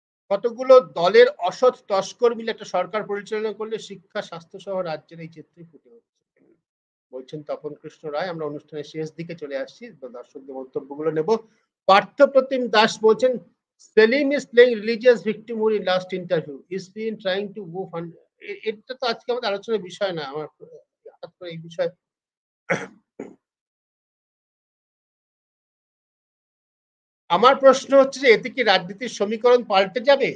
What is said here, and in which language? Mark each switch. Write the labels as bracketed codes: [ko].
[bn] কতগুলো দলের অসৎ তস্কর মিলে একটা সরকার পরিচালনা করলে শিক্ষা, স্বাস্থ্য সহ রাজ্যের এই চিত্রই ফুটে উঠছে, বলছেন তপন কৃষ্ণ রায়। আমরা অনুষ্ঠানের শেষ দিকে চলে আসছি, দর্শকদের মন্তব্যগুলো নেব। [en] Parthapratim Das [bn] বলছেন, [en] Salim is playing religious victimhood in last interview. He's been trying to move on. [bn] এটা তো আজকে আমাদের আলোচনার বিষয় না। আমার হঠাৎ করে এই বিষয়ে আমার প্রশ্ন হচ্ছে যে এতে কি রাজনীতির সমীকরণ পাল্টে যাবে?